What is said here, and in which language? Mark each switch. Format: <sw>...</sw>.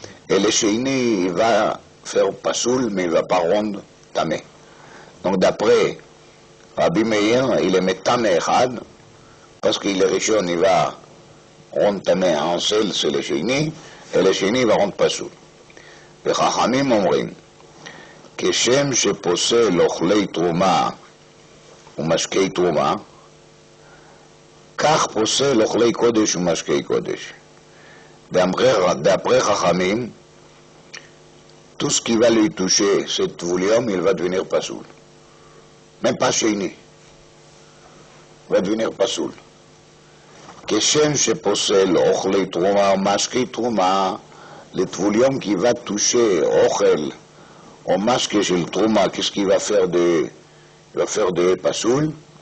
<fr>Et le Sheini, il va faire Pasoul, mais il ne va pas rendre Tameh. Donc d'après Rabbi Meir, il est Tameh Echad, parce qu'il est Rishon, il va rendre Tameh en seul, c'est le Sheini, et le Sheini va rendre Pasoul.</fr> <he>Et Chachamim אומרים, כשם שפוסל אוכלי תרומה ומשקי תרומה, כך פוסל אוכלי קודש ומשקי קודש.</he> <fr>D'après Chachamim, tout ce qui va lui toucher, cet Tvoulium, il va devenir Pasoul. Même pas Sheini. Il va devenir Pasoul.</fr> <he>Keshem sheposel ochlei trouma, mashkei trouma,</he> <fr>le Tvoulium qui va toucher ochel, au mashke shel trouma, qu'est-ce qu'il va faire de, il va faire de Pasoul.</fr>